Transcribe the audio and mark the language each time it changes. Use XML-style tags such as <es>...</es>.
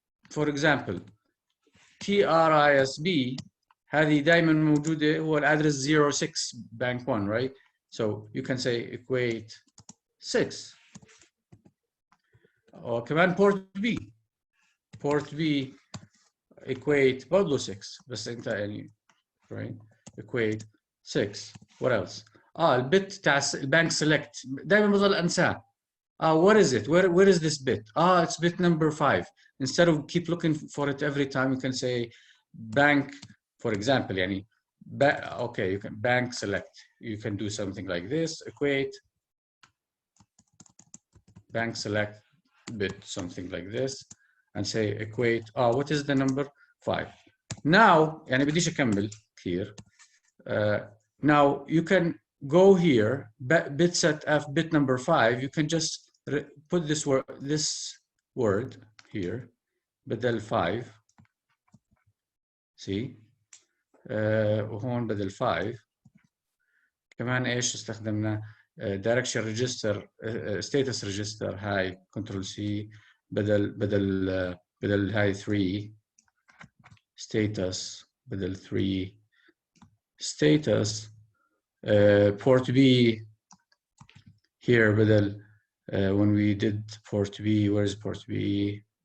<en>For example, TRISB</en> <ar>هذه دائما موجودة هو الأدرس</ar> <en>06 bank 1, right? So you can say equate 6. Or</en> <ar>كمان</ar> <en>port B equate</en> <ar>برضه</ar> <en>6</en> <ar>بس أنت يعني</ar> <en>right? Equate 6. What else?</en> <ar>البت تاع البانك select دائما بضل أنساه.</ar> <en>What is it? Where is this bit? It's bit number 5. Instead of keep looking for it every time, you can say bank, for example,</en> <ar>يعني</ar> <en>okay, you can bank select. You can do something like this, equate, bank select bit, something like this, and say equate, what is the number? 5. Now,</en> <ar>يعني بديش أكمل</ar> <en>here. Now you can go here, bit set f bit number 5. You can just put this word here,</en> <ar>بدل</ar> <en>5. See,</en> <ar>وهون بدل 5. كمان ايش استخدمنا؟</ar> <en>direction register, status register</en> <ar>هاي</ar> <en>control C</en> <ar>بدل</ar> <en>هاي 3 status بدل 3 status port B here بدل when we did port B, where's port B?</en>